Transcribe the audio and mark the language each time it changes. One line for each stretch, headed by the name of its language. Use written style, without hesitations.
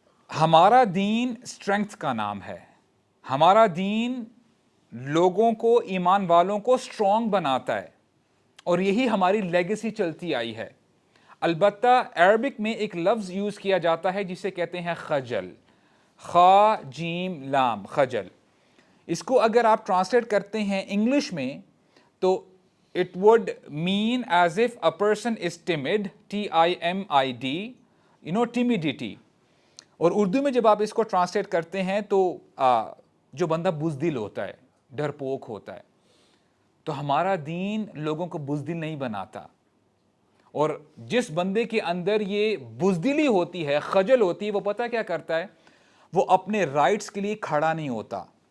Urdu: ہمارا دین اسٹرینگتھ کا نام ہے, ہمارا دین لوگوں کو, ایمان والوں کو اسٹرانگ بناتا ہے, اور یہی ہماری لیگیسی چلتی آئی ہے. البتہ عربک میں ایک لفظ یوز کیا جاتا ہے جسے کہتے ہیں خجل, خا جیم لام, خجل. اس کو اگر آپ ٹرانسلیٹ کرتے ہیں انگلش میں تو
English: it would mean as if a person is timid, T-I-M-I-D, timidity.
Urdu: اور اردو میں جب آپ اس کو ٹرانسلیٹ کرتے ہیں تو جو بندہ بزدل ہوتا ہے, ڈرپوک ہوتا ہے, تو ہمارا دین لوگوں کو بزدل نہیں بناتا. اور جس بندے کے اندر یہ بزدلی ہوتی ہے, خجل ہوتی ہے, وہ پتہ کیا کرتا ہے, وہ اپنے رائٹس کے لیے کھڑا نہیں ہوتا.